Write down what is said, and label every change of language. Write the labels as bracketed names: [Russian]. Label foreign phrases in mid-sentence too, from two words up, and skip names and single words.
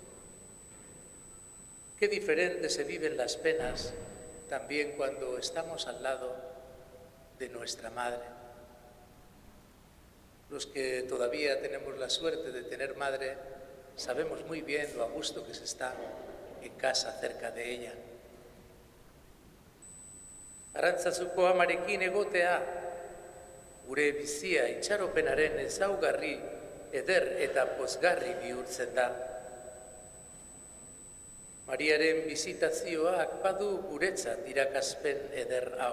[Spanish] Qué diferente se viven las penas también cuando estamos al lado de nuestra madre. Los que todavía tenemos la suerte de tener madre, sabemos muy bien lo a gusto que se está en casa cerca de ella. [Basque] Arantzazuko amarekin egotea, gure bizia itxaropenaren ezaugarri eder eta pozgarri bihurtzen da. Mariaren bizitazioak badu guretzat irakaspen eder hau.